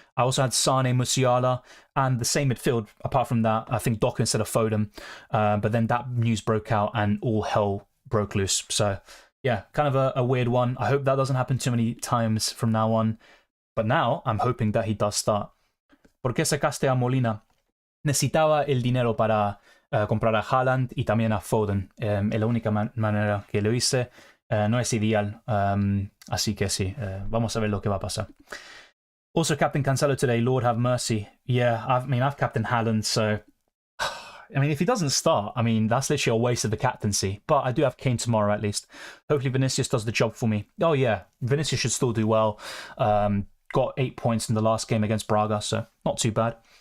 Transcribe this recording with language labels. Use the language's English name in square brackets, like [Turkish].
[English] I also had Sane, Musiala, and the same midfield. Apart from that, I think Doku instead of Foden. But then that news broke out, and all hell broke loose. So yeah, kind of a weird one. I hope that doesn't happen too many times from now on. But now I'm hoping that he does start. [Spanish] ¿Por qué sacaste a Molina? Necesitaba el dinero para comprar a Haaland y también a Foden. Es la única manera que lo hice. No es ideal. Así que sí, vamos a ver lo que va a pasar. [English] Also, Captain Cancelo today. Lord have mercy. Yeah, I've captained Haaland, so I mean, if he doesn't start, I mean, that's literally a waste of the captaincy. But I do have Kane tomorrow, at least. Hopefully Vinicius does the job for me. Oh, yeah. Vinicius should still do well. Got 8 points in the last game against Braga, so not too bad.